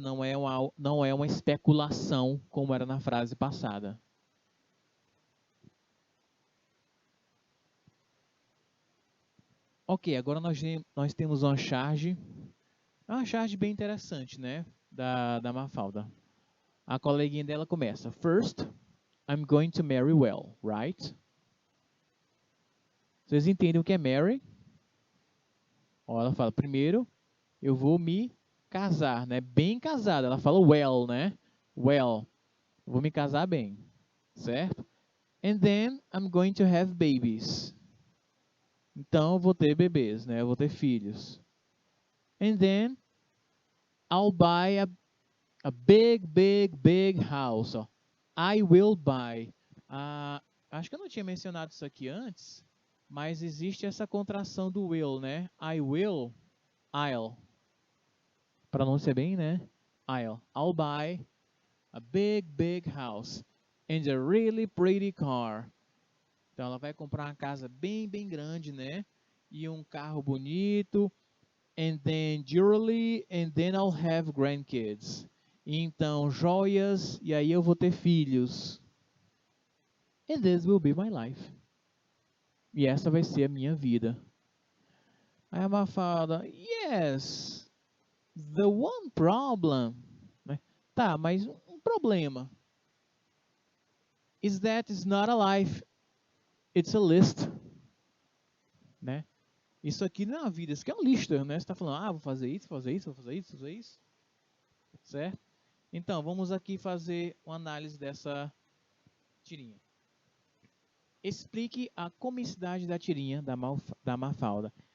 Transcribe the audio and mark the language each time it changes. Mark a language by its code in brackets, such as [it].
[pt] Não é uma especulação como era na frase passada. Ok, agora nós temos uma charge bem interessante, né? Da Mafalda. A coleguinha dela começa. [en] First, I'm going to marry well, right? [pt] Vocês entendem o que é marry? Ó, ela fala, primeiro, eu vou me casar, né? Bem casada. Ela fala well, né? Well. Vou me casar bem, certo? [en] And then I'm going to have babies. [pt] Então, eu vou ter bebês, né? Eu vou ter filhos. [en] And then I'll buy a big house. Ó. I will buy. [pt] Acho que eu não tinha mencionado isso aqui antes, mas existe essa contração do will, né? [en] I will, I'll. [pt] Pronúncia bem, né? [en] I'll buy a big house and a really pretty car. [pt] Então ela vai comprar uma casa bem grande, né? E um carro bonito. [en] And then jewelry, and then I'll have grandkids. [pt] Então joias, e aí eu vou ter filhos. [en] And this will be my life. [pt] E essa vai ser a minha vida. Aí a Mafalda, [en] yes, the one problem. [pt] Tá, mas um problema. [en] Is that it's not a life, it's a list. [pt] Né? Isso aqui não é uma vida, isso aqui é uma lista, né? Você está falando, vou fazer isso, fazer isso, vou fazer isso, fazer isso. Certo? Então, vamos aqui fazer uma análise dessa tirinha. Explique a comicidade da tirinha da Mafalda.